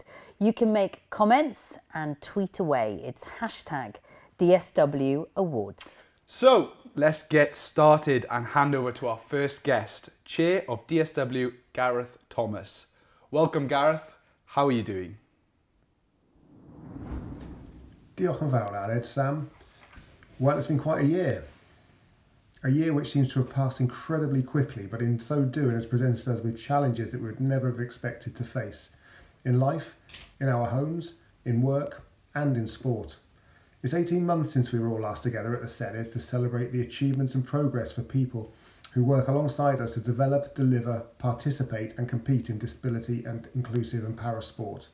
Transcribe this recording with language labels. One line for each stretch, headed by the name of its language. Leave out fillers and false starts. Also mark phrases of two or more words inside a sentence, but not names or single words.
English: You can make comments and tweet away. It's hashtag DSW Awards. So let's get started and hand over to our first guest, Chair of DSW, Gareth Thomas. Welcome, Gareth. How are you doing?
Welsh: Diolch yn fawr, Aled.
English: Sam, well, it's been quite a year. A year which seems to have passed incredibly quickly, but in so doing has presented us with challenges that we would never have expected to face. In life, in our homes, in work, and in sport. It's 18 months since we were all last together at the Sefydliad to celebrate the achievements and progress for people who work alongside us to develop, deliver, participate and compete in disability and inclusive and para sport.